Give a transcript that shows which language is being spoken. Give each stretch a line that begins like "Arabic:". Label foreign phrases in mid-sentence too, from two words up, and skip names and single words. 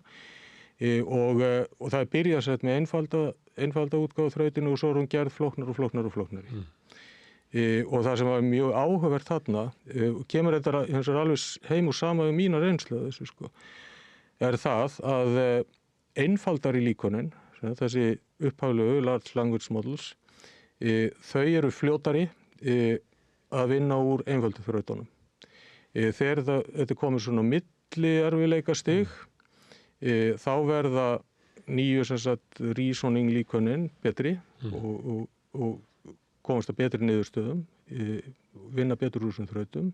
Icelandic: Og það er byrjað sett með einfalda útgáfu þrautinu og svo er hún gerð flóknari. Og það sem var mjög áhugavert þarna, kemur þetta alveg heim og sama við mína reynslu þessu sko, er það að einfaldari líkönin, þessi upphaflegu
English: large language models,
Icelandic: þau eru fljótari að vinna úr einföldu þrautunum. Þegar þetta komið svona milli erfiðleika stig, þá verða nýju reasoning líkönin betri og komast að betri niðurstöðum, vinna betur úr þessum þrautum.